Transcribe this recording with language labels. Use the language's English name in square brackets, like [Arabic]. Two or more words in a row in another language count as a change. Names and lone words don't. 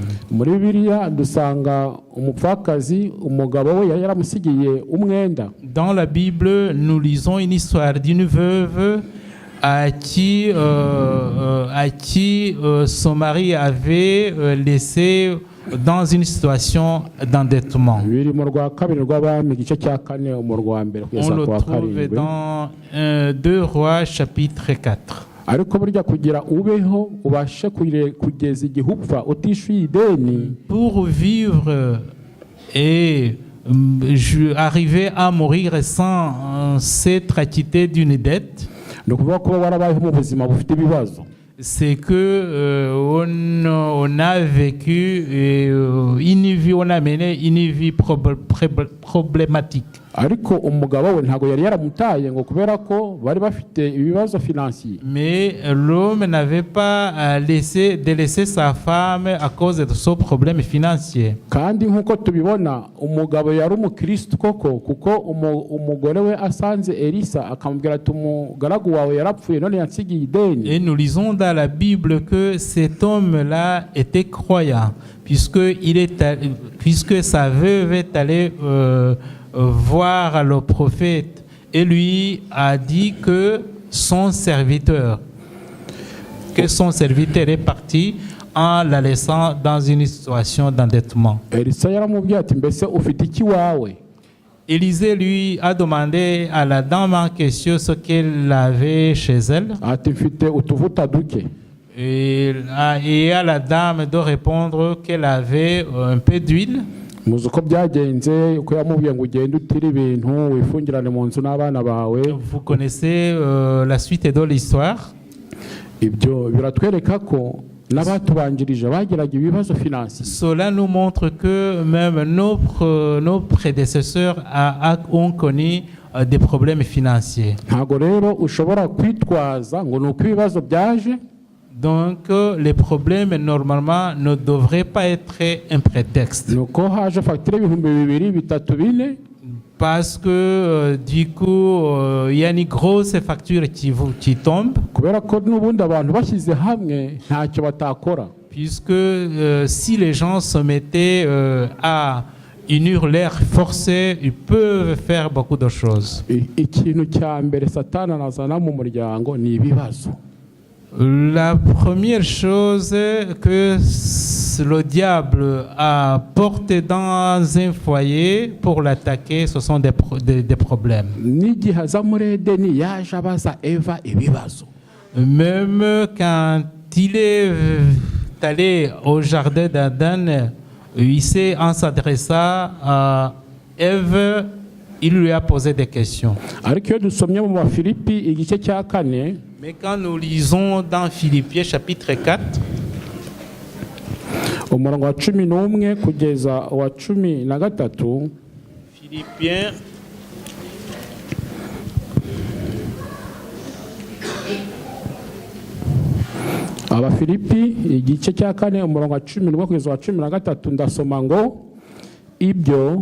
[Kinyarwanda] muri bibiliya dusanga umupfakazi umugabo we yari yaramusigiye umwenda. [French] Dans la Bible, nous lisons une histoire d'une veuve à qui son mari avait laissé dans une situation d'endettement. [Kinyarwanda] biri mu rwa kabiri rw'abami igice cya 4 umurongo wa mbere [French] On [Kinyarwanda] kugeza [French] le [Kinyarwanda] ku wa [French] trouve [Kinyarwanda] 7. [French] dans 2 Rois chapitre 4. [Kinyarwanda] ariko burya kugira ubeho ubashe kugeza igihe upfa utishyuye ideni. [French] Pour vivre et arriver à mourir sans s'être acquitté d'une dette, [Kinyarwanda] ni ukuvuga ko warabayeho mu buzima bufite ibibazo. [French] c'est que on a vécu une vie, on a mené une vie problématique. [Kinyarwanda] ariko umugabo we ntabwo yari yaramutaye ngo kubera ko bari bafite ibibazo financier. [French] Mais l'homme n'avait pas délaissé sa femme à cause de son problème financier. [Kinyarwanda] kandi nk'uko tubibona umugabo yari umukristo koko kuko umugore we asanze Elisa akamubwira ati umugaragu wawe yarapfuye none yansigiye ideni. [French] Et nous lisons dans la Bible que cet homme-là était croyant puisque sa veuve est allée voir le prophète et lui a dit que son serviteur est parti en la laissant dans une situation d'endettement. [Kinyarwanda] Elisa yaramubwiye ati mbese ufite iki wawe? [French] Élisée lui a demandé à la dame en question ce qu'elle avait chez elle. [Kinyarwanda] ati mfite utuvuta duke. [French] Et à la dame de répondre qu'elle avait un peu d'huile. [Kinyarwanda] muzi uko byagenze uko yamubwiye ngo ugende utire ibintu wifungirane mu nzu n'abana bawe. [French] Vous connaissez la suite de l'histoire. [Kinyarwanda] ibyo biratwereka ko n'abatubanjirije bagiraga ibibazo financier. [French] Cela nous montre que même nos prédécesseurs ont connu des problèmes financiers. [Kinyarwanda] ntago rero ushobora kwitwaza ngo nuko ibibazo byaje. [French] Donc, les problèmes, normalement, ne devraient pas être un prétexte. [Kinyarwanda] nuko haje fagitire ibihumbi 2, 3, 4. [French] Parce que, du coup, il y a une grosse facture qui tombe. [Kinyarwanda] kubera ko n'ubundi abantu bashyize hamwe ntacyo batakora. [French] Puisque si les gens se mettaient à unir leurs forces, ils peuvent faire beaucoup de choses. [Kinyarwanda] ikintu cya mbere satani anazana mu muryango ni ibibazo. [French] La première chose que le diable a porté dans un foyer pour l'attaquer, ce sont des problèmes. [Kinyarwanda] n'igihe aza muri edeni yaje abaza eva ibibazo. [French] Même quand il est allé au jardin d'Aden, en s'adressant à Ève, il lui a posé des questions. [Kinyarwanda] ariko iyo dusomye mu Bafilipi igice cya 4, [French] Mais quand nous lisons dans Philippiens chapitre 4, [Kinyarwanda] umurongo wa 11 kugeza wa 13, [French] Philippiens [Kinyarwanda] Abafilipi igice cya 4 umurongo wa 11 kugeza wa 13, ndasoma ngo ibyo